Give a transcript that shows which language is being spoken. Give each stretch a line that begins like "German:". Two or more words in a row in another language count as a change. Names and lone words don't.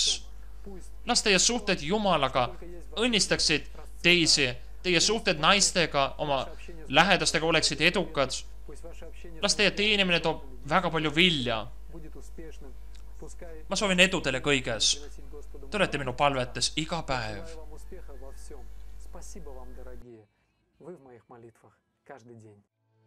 Estonian: Las teie suhted Jumalaga õnnistaksid teisi, teie suhted naistega, oma lähedastega oleksid edukad. Las teie teenimine toob väga palju vilja. Ma soovin edu teile kõiges. Te olete minu palvetes iga päev.
Russian: Спасибо вам, дорогие. Вы в моих молитвах каждый день.